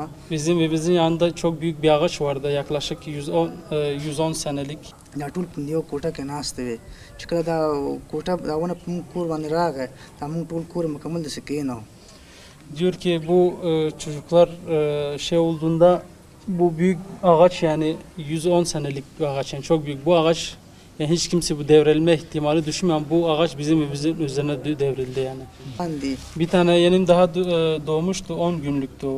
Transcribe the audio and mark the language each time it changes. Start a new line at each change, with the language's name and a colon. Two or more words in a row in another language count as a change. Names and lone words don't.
Turkish: Bizim evimizin yanında çok büyük bir ağaç vardı yaklaşık 110 senelik.
Pashto: دا ټول په یو کوټه کې ناست وي چې کله دا کوټه دا ونه په موږ کور باندې راغی دا موږ ټول کور مکمل داسې کېناو.
Turkish: Diyor ki bu çocuklar olduğunda bu büyük ağaç yani 110 senelik bir ağaç yani çok büyük bu ağaç. Yani hiç kimse bu devrilme ihtimali düşünmüyor. Bu ağaç bizim evimizin üzerine devrildi yani. Bir tane yeğenim daha doğmuştu 10 günlüktü o.